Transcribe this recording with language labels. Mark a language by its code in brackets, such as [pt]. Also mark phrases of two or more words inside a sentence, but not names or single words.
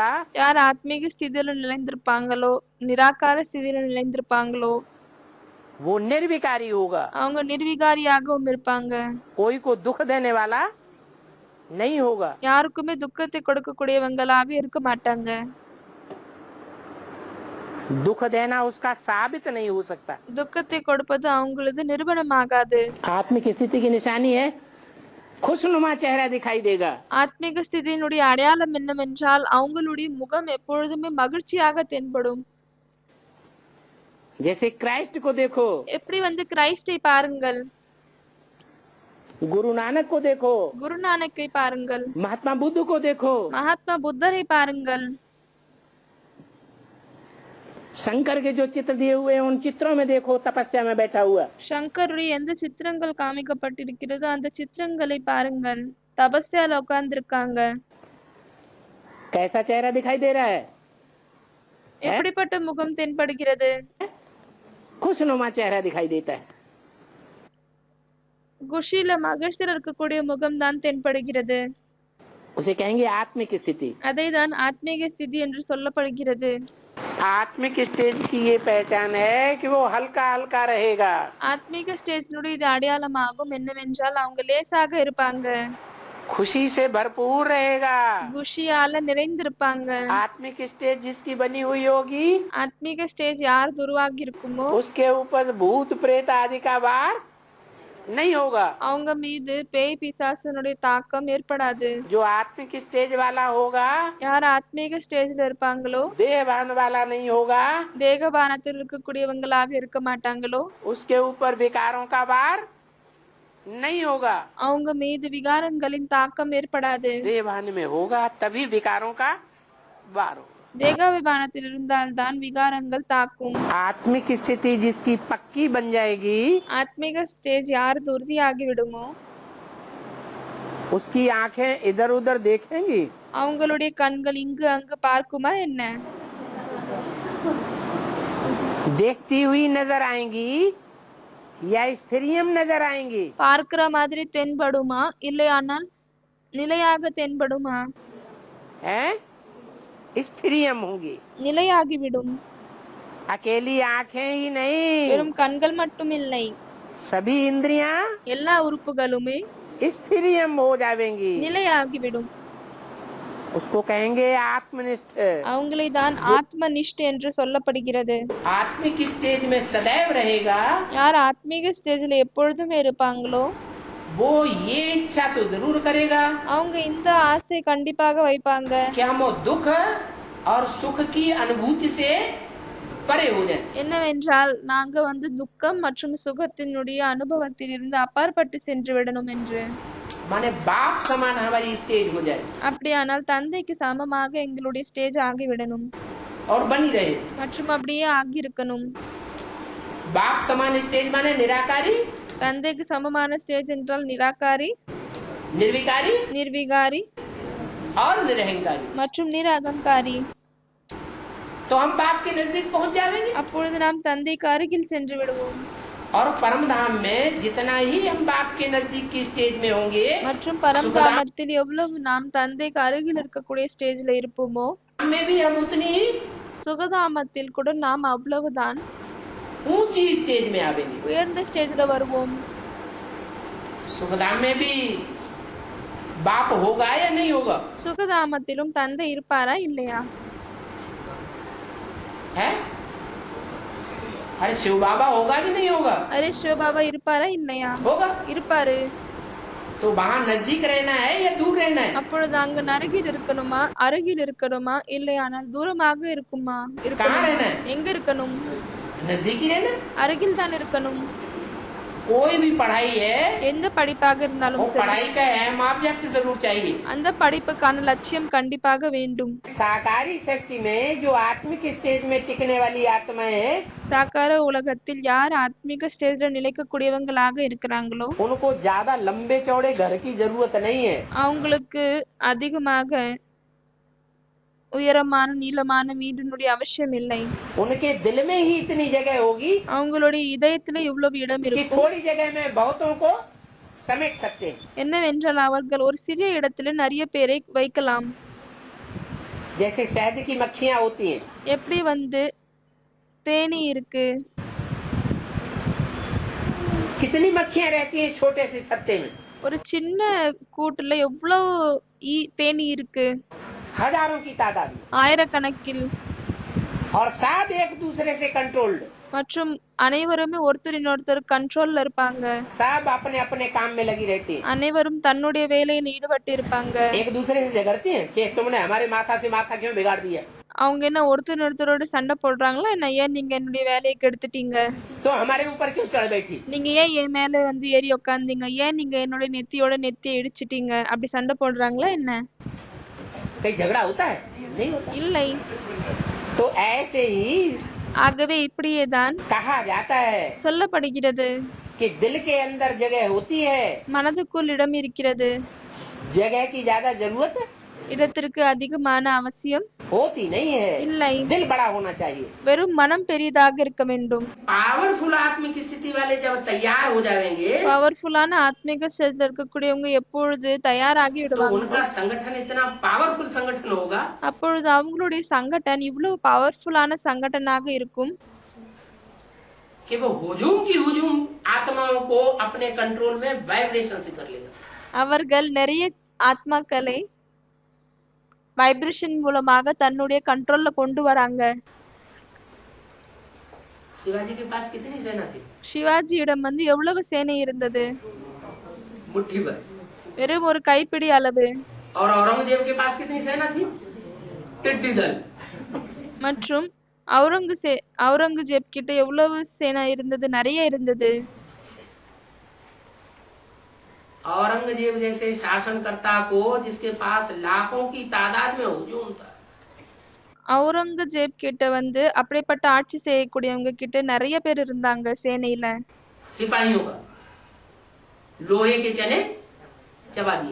[ta] யார் ஆத்மீக ஸ்திதியில நிலைந்திருப்பாங்களோ, நிராகார ஸ்திதியில நிலைந்திருப்பாங்களோ [hi] वो निर्विकारी होगा। [ta] அவங்க நிர்விகாரியாகவும் இருப்பாங்க. [hi] कोई को दुख देने वाला नहीं होगा। [ta] யாருக்குமே துக்கத்தை கொடுக்கக்கூடியவங்களாக இருக்க மாட்டாங்க. [hi] दुख देना उसका साबित नहीं हो सकता। [ta] துக்கத்தை கொடுப்பது அவங்களது நிரூபணமாகாது. [hi] आत्मिक स्थिति की निशानी है खुशनुमा चेहरा दिखाई देगा। [ta] ஆத்மீக ஸ்திதியினுடைய அடையாளம் என்னவென்றால் அவங்களுடைய முகம் எப்பொழுதுமே மகிழ்ச்சியாக தென்படும். [hi] जैसे क्राइस्ट को देखो, [ta] எப்படி கிரைஸ்டை பாருங்கள், [hi] गुरु नानक को देखो, [ta] குருநானக்கை பாருங்கள், [hi] महात्मा बुद्ध को देखो, [ta] மகாத்மா புத்தரை பாருங்கள். [hi] शंकर के जो चित्र दिए हुए हैं उन चित्रों में देखो तपस्या में बैठा हुआ। [ta] சங்கருடைய எந்த சித்திரங்கள் காமிக்கப்பட்டிருக்கிறதோ அந்த சித்திரங்களை பாருங்கள். தபஸ்யால உட்கார்ந்திருக்காங்க. [hi] कैसा चेहरा दिखाई दे रहा है? [ta] எப்படிப்பட்ட முகம் தென்படுகிறது? [hi] खुशनुमा चेहरा दिखाई देता है। [ta] குஷியில மகிழ்ச்சியில் இருக்கக்கூடிய முகம் தான் தென்படுகிறது. [hi] उसे कहेंगे आत्मिक स्थिति। [ta] அதை தான் ஆத்மீக ஸ்திதி என்று சொல்லப்படுகிறது. [hi] आत्मिक स्टेज की ये पहचान है कि वो हल्का हल्का रहेगा। [ta] ஆத்மீக ஸ்டேஜினுடைய இது அடையாளமாகும் என்னவென்றால் அவங்க லேசாக இருப்பாங்க, [hi] खुशी से भरपूर रहेगा। [ta] குஷியால நிறைந்திருப்பாங்க. [hi] आत्मिक स्टेज जिसकी बनी हुई होगी [ta] ஆத்மீக ஸ்டேஜ் யார் உருவாகி இருக்குமோ [hi] उसके ऊपर भूत प्रेत आदि का वार नहीं होगा। [ta] அவங்க மீது பேய் பிசாசனுடைய தாக்கம் ஏற்படாது. [hi] जो आत्मिक स्टेज वाला होगा [ta] யார் ஆத்மீக ஸ்டேஜ்ல இருப்பாங்களோ, [hi] देहभान वाला नहीं होगा, [ta] தேகபானத்தில் இருக்கக்கூடியவங்களாக இருக்க மாட்டாங்களோ, [hi] उसके ऊपर विकारों का वार नहीं होगा। [ta] அவங்க மீது விகாரங்களின் தாக்கம் ஏற்படாது. [hi] देहभान में होगा तभी विकारों का वार होगा। [ta] தேகாபிமானத்தில் இருந்தால்தான் விகாரங்கள் தாக்கும். [hi] आत्मिक स्थिति जिसकी पक्की बन जाएगी [ta] ஆத்மீக ஸ்டேஜ் யார் உறுதியாகி விடுமோ [hi] उसकी आंखें इधर उधर देखेंगी, [ta] அவங்களுடைய கண்கள் இங்கு அங்கு பார்க்குமா என்ன? [hi] देखती हुई नजर आएंगी या स्थिरियम नजर आएंगी। [ta] பார்க்கிற மாதிரி தென்படுமா இல்லையானால் நிலையாக தென்படுமா? [hi] हैं? स्थिरियम होंगी। [ta] நிலையாகிவிடும். [hi] अकेली आंखें ही नहीं, [ta] வெறும் கண்கள் மட்டும் இல்லை, [hi] सभी इंद्रियां [ta] எல்லா உறுப்புகளுமே [hi] स्थिरियम हो जाएंगी। [ta] நிலையாகிவிடும். [hi] उसको कहेंगे आत्मनिष्ठ। [ta] அவங்களை தான் ஆத்மனிஷ்ட என்று சொல்லப்படுகிறது. [hi] आत्मिक स्टेज में सदैव रहेगा [ta] யார் ஆத்மீக ஸ்டேஜ்ல எப்பொழுதுமே இருப்பாங்களோ [hi] वो ये इच्छा तो जरूर करेगा [ta] அவங்க இந்த ஆசை கண்டிப்பாக வைப்பாங்க, [hi] कि हम वो दुख और सुख की अनुभूति से परे हो जाए। [ta] என்னவென்றால் நாங்க துக்கம் மற்றும் சுகத்தினுடைய அனுபவத்தில் இருந்து அப்பாற்பட்டு சென்று விடணும் என்று. [hi] माने बाप समान हमारी स्टेज हो जाए [ta] அப்படியானால் தந்தைக்கு சமமாக எங்களுடைய ஸ்டேஜ் ஆகிவிடணும் [hi] और बनी रहे। [ta] மற்றும் அப்படியே ஆகியிருக்கணும். [hi] बाप समान स्टेज माने निराकारी, [ta] தந்தைக்கு சமமான ஸ்டேஜ் என்றால் நிராகாரி, [hi] निर्विकारी [ta] நிர்விகாரி [hi] और निरहंकारी। [ta] மற்றும் நிரகங்காரி. [hi] तो हम बाप के नजदीक पहुंच जाएंगे [ta] அப்பொழுது நாம் தந்தைக்கு அருகில் சென்று விடுவோம். [hi] और परम धाम में जितना ही हम बाप के नजदीक की स्टेज में होंगे [ta] மற்றும் பரமதாமத்தில் எவ்வளவு நாம் தந்தைக்கு அருகில் இருக்கக்கூடிய ஸ்டேஜ்ல இருப்போமோ [hi] में भी हम उतनी ही [ta] சுகதாமத்தில் கூட நாம் அவ்வளவுதான் [hi] ऊंची स्टेज में आवेंगे। [ta] உயர்ந்த ஸ்டேஜ்ல வருவோம். [hi] सुखधाम में भी बाप होगा या नहीं होगा? [ta] சுகதாமத்திலும் தந்தை இருப்பாரா இல்லையா? [hi] है? अरे शिव बाबा होगा कि नहीं होगा? [ta] அரே சிவபாபா இருப்பாரா இல்லையா? [hi] होगा। [ta] இருப்பாரு. [hi] तो वहाँ नजदीक रहना है या दूर रहना है? [ta] அப்பொழுது அங்கு அருகில் இருக்கணுமா அருகில் இருக்கணுமா இல்லையானால் தூரமாக இருக்குமா [hi] कहाँ [ta] இருக்கணும்? [hi] रहना है? [ta] எங்க இருக்கணும்? [hi] नजदीक ही रहना। [ta] அருகில் தான் இருக்கணும். [hi] कोई भी पढ़ाई है [ta] எந்த படிப்பாக [hi] वो [ta] இருந்தாலும் சரி [hi] पढ़ाई का अहम ऑब्जेक्ट जरूर चाहिए। [ta] அந்த படிப்புக்கான லட்சியம் கண்டிப்பாக வேண்டும். [hi] साकारी शक्ति में जो आत्मिक स्टेज में टिकने वाली आत्माएं हैं [ta] சாக்கார உலகத்தில் யார் ஆத்மீக ஸ்டேஜ்ல நிலைக்கக்கூடியவங்களாக இருக்கிறாங்களோ [hi] उनको ज्यादा लंबे चौड़े घर की जरूरत नहीं है। [ta] அவங்களுக்கு அதிகமாக உயரமான நீளமான வீடினுடைய அவசியம் இல்லை. [hi] उनके दिल में ही इतनी जगह होगी [ta] அவங்களுடைய இதயத்துல இவ்வளவு இடம் [hi] कि [ta] இருக்கும் [hi] थोड़ी जगह में बहुतों को समेट सकते हैं। [ta] என்னவென்றால் அவர்கள் ஒரு சிறிய இடத்துல நிறைய பேரை வைக்கலாம். [hi] जैसे शहद की मक्खियां होती हैं, [ta] எப்படி தேனி இருக்கு, [hi] कितनी मक्खियां रहती हैं छोटे से छत्ते में, [ta] ஒரு சின்ன கூட்டுல எவ்வளவு தேனீ இருக்கு, [hi] हजारों की तादाद में, [ta] ஆயிரக்கணக்கில். [hi] और सब एक दूसरे से कंट्रोल्ड, [ta] மற்றும் அனைவருமே ஒருத்தர் இன்னொருத்தர் கண்ட்ரோல்ல இருப்பாங்க. [hi] सब अपने अपने काम में लगी रहती हैं। [ta] அனைவரும் தன்னுடைய வேலையில் ஈடுபட்டு இருப்பாங்க. [hi] एक दूसरे से झगड़ती हैं कि तुमने हमारे माथा से माथा क्यों बिगाड़ दिया, [ta] அவங்க என்ன ஒருத்தர் ஒருத்தரோட சண்டை போடுறாங்களா என்ன, ஏன் நீங்க என்னுடைய வேலையை கெடுத்துட்டீங்க, [hi] तो हमारे ऊपर क्यों चढ़ बैठी। [ta] நீங்க ஏன் என் மேல வந்து ஏறி உக்காந்தீங்க, ஏன் நீங்க என்னோட நெத்தியை இடிச்சிட்டீங்க, அப்படி சண்டை போடுறாங்களா என்ன? [hi] कहीं झगड़ा होता है? नहीं होता। [ta] இல்லை. [hi] तो ऐसे ही [ta] ஆகவே இப்படியேதான் [hi] कहा जाता है [ta] சொல்லப்படுகிறது, [hi] कि दिल के अंदर जगह होती है, [ta] மனதுக்குள் இடம் இருக்கிறது, [hi] जगह की ज्यादा जरूरत [ta] இடத்திற்கு அதிகமான அவசியம் [hi] होती नहीं है। [ta] இல்லை. [hi] दिल बड़ा होना चाहिए। [ta] வெறும் மனம் பெரிதாக இருக்க வேண்டும். [hi] पावरफुल आत्मिक स्थिति वाले जब तैयार हो जाएंगे [ta] பவர்ஃபுல்லான ஆத்மீக ஸ்டேஜ்ல இருக்கக்கூடியவங்க எப்பொழுது தயாராகி [hi] तो [ta] விடுவாங்க, [hi] उनका संगठन इतना पावरफुल संगठन होगा [ta] அப்பொழுது அவங்களுடைய சங்கடன் இவ்வளவு பவர்ஃபுல்லான சங்கடனாக இருக்கும் [hi] कि वो हुजूम की हुजूम आत्माओं को अपने कंट्रोल में वाइब्रेशन से कर लेगा। [ta] அவர்கள் நிறைய ஆத்மாக்களை வைப்ரேஷன் மூலமாக தன்னுடைய கண்ட்ரோல்ல கொண்டு வராங்க. [hi] शिवाजी के पास कितनी सेना थी? [ta] சிவாஜியிடம் வந்து எவ்வளவு சேனை இருந்தது? [hi] मुट्ठी भर। [ta] வெறும் ஒரு கைப்பிடி அளவு. [hi] और औरंगजेब के पास कितनी सेना थी? टिड्डी दल। [ta] மற்றும் அவுரங்கசீப் கிட்ட எவ்வளவு சேனா இருந்தது? நிறைய இருந்தது. [hi] औरंगजेब जैसे शासनकर्ता को जिसके पास लाखों की तादाद में हुजूम था, அவுரங்கசீப் கிட்ட வந்து அப்படிப்பட்ட ஆட்சி செய்யக்கூடியவங்க கிட்ட நிறைய பேர் இருந்தாங்க சேனையில. सिपाहियों का लोहे के चने चबा दिए।